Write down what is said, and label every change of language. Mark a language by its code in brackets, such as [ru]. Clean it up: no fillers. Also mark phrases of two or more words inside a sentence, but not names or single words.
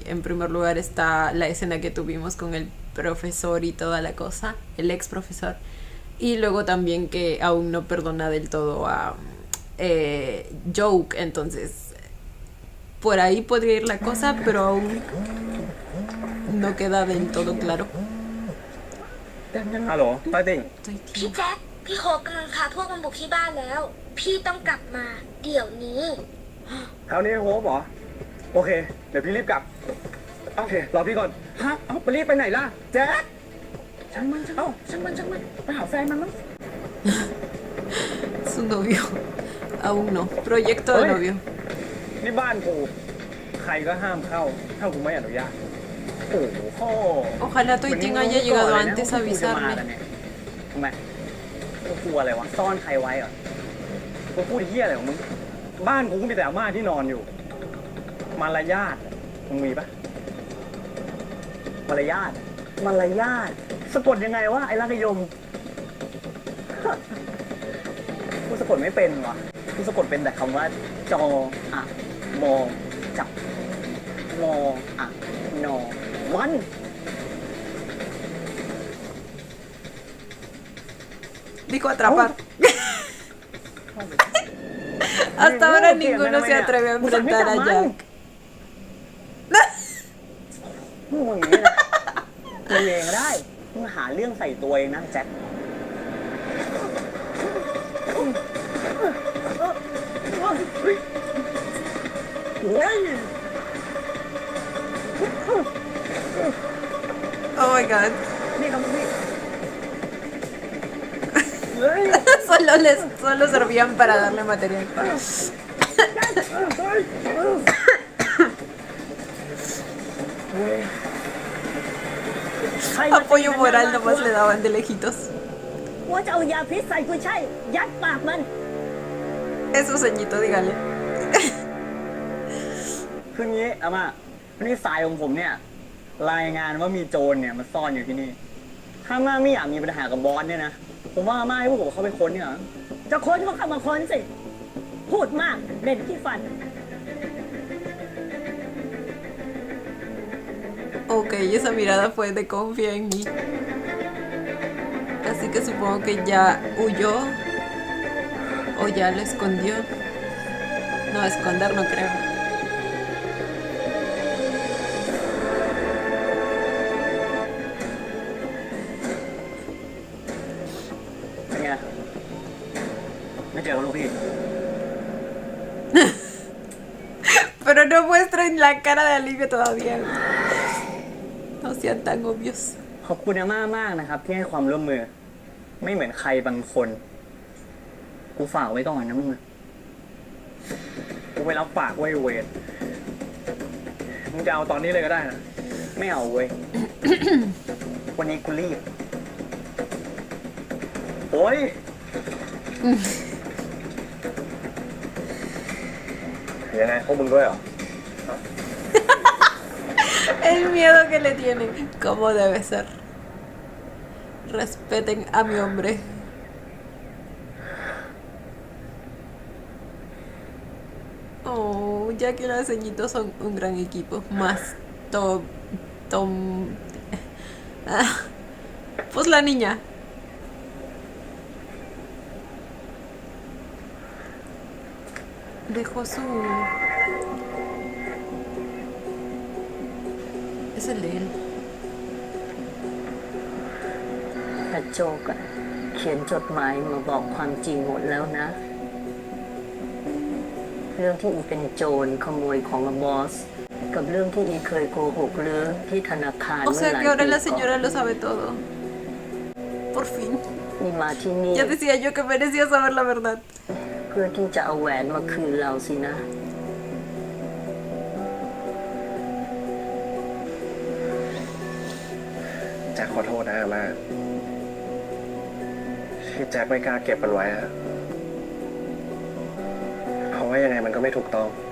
[es] En primer lugar está la escena que tuvimos con el profesor y toda la cosa, el ex profesor. Y luego también que aún no perdona del todo a Joke. Entonces por ahí podría ir la cosa, pero aún no queda del todo claro. [th] ฮัลโหลต้อยติ่ง [es] Estoy [th] พี่ [es] tío. [th] แจ็คพี่โฮปกำลังพาพวกมันบุกที่บ้านแล้ว พี่ต้องกลับมาเดี๋ยวนี้ คราวนี้โฮปเหรอ โอเค เดี๋ยวพี่รีบกลับ โอเค รอพี่ก่อนฮะเอาไปรีบไปไหนล่ะ แจ๊คช่างมันไปหาแฟนมันมั้ง [es] Su novio. Aún no. Proyecto de Oye. novio. [th] นี่บ้านกู ใครก็ห้ามเข้า ถ้ากูไม่อนุญาต โอ้โห [es] Ojalá Toiting haya llegado antes a avisarme. [th] ทำไมกูกลัวอะไรวะซ่อนใครไว้เหรอ กูพูดเหี้ยอะไรของมึง บ้านกูก็มีแต่อาม่าที่นอนอยู่ มารยาทมึงมีปะ มารยาทสะกดยังไงวะไอ้รักยม กูสะกดไม่เป็นวะกูสะกดเป็นแต่คำว่าจออะมอจับมออะนอมัน [es] Dijo atrapar. Hasta ahora ninguno se atreve a enfrentar a Jack. [th] มึงนี่นะตัวเองได้มึงหาเรื่องใส่ตัวเองนะแจ็ค [en] Oh my god. [th] นี่ครับพี่ [es] Solo servían para darle material. Apoyo moral nomás le daban de lejitos. [th] ว่าจะเอายาพิษใส่กุยช่ายยัดปากมัน [es] Eso, ceñito, dígale. [th] คืองี้อาม่านี่สายของผมเนี่ยรายงานว่ามีโจรเนี่ยมันซ่อนอยู่ที่นี่ถ้าอาม่าไม่อยากมีปัญหากับบอสเนี่ยนะผมว่าอาม่าให้พวกผมเข้าไปค้นเนี่ยเหรอ จะค้นก็เข้ามาค้นสิ พูดมากเล่นที่ฟัน [es] Ok, esa mirada fue de confía en mí. Así que supongo que ya huyó. O ya lo escondió. No, esconder no creo. [th] เป็นไงไม่เจอลูกพี่ [es] Pero no muestren la cara de alivio todavía. No sean tan obvios. [th] ขอบคุณอาม่ามากนะครับที่ให้ความร่วมมือ ไม่เหมือนใครบางคนกูฝากไว้ก่อนนะมึง กูไปรับปากไว้เวทมึงจะเอาตอนนี้เลยก็ได้นะ ไม่เอาเว้ย วันนี้กูรีบ โอ้ยยังไงพวกมึงด้วยเหรอ [es] El miedo que le tienen. Como debe ser. Respeten a mi hombre. Oh, Jack y los ceñitos son un gran equipo. Más Tom. Pues la niña. Dejó su... Es el de él. [th] แต่โจกอะเขียนจดหมายมาบอกความจริงหมดแล้วนะ เรื่องที่อีเป็นโจรขโมยของบอส กับเรื่องที่อีเคยโกหกเรือที่ธนาคาร [es] O [th] เมื่อห [es] sea [th] ลาย [es] que ahora [th] ปี [es] la [th] ก่อน [es] señora lo sabe todo. Por fin. [th] นี่มาที่นี่ [es] Ya decía yo que merecía saber la verdad. [th] เพื่อที่จะเอาแหวนมาคืนเราสินะ แจ็คขอโทษนะอาม่าที่แจ็คไม่กล้าเก็บมันไว้อะเพราะว่ายังไงมันก็ไม่ถูกต้อง